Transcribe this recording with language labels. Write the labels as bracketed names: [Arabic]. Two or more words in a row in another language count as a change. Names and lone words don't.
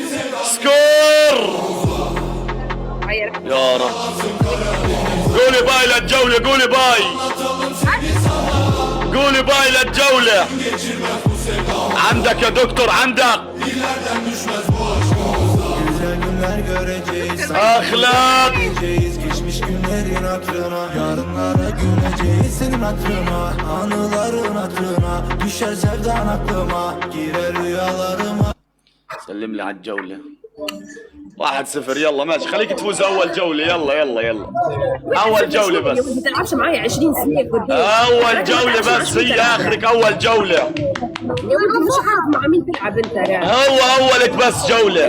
[Arabic] سكور يا رب. قولي باي للجولة، قولي باي، قولي باي للجولة. عندك يا دكتور، عندك. أخلاق. [Turkish] Geçmiş günlerin hatırına, yarınlara güleceğiz senin hatırına. Anıların hatırına, düşer sevdan aklıma, girer rüyalarıma. [Arabic] سلم لي على الجولة. 1-0 يلا ماشي، خليك تفوز أول جولة. يلا يلا يلا أول جولة بس. ما تلعبش معايا 20 سنة قدام. أول جولة بس، هي آخرك أول جولة. مش عارف مع مين تلعب أنت يعني. هو أولك بس جولة.